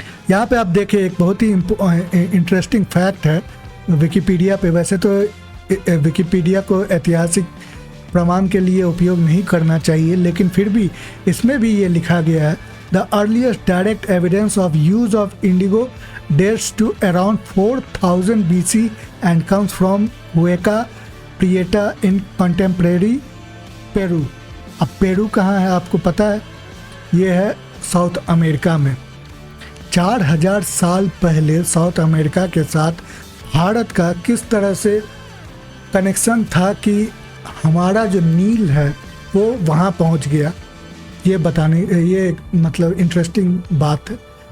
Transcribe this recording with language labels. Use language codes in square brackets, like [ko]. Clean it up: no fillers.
[hi] यहाँ पे आप देखें एक बहुत ही इंटरेस्टिंग फैक्ट है विकिपीडिया पे। वैसे तो विकिपीडिया को ऐतिहासिक प्रमाण के लिए उपयोग नहीं करना चाहिए, लेकिन फिर भी इसमें भी ये लिखा गया है, [en] The earliest direct evidence of use of indigo dates to around 4000 BC and comes from Hueca Prieta in contemporary Peru. [hi] अब पेरू कहाँ है आपको पता है? ये है साउथ अमेरिका में। 4000 साल पहले साउथ अमेरिका के साथ भारत का किस तरह से कनेक्शन था कि हमारा जो नील है वो वहाँ पहुँच गया, ये बताने, ये मतलब इंटरेस्टिंग बात है।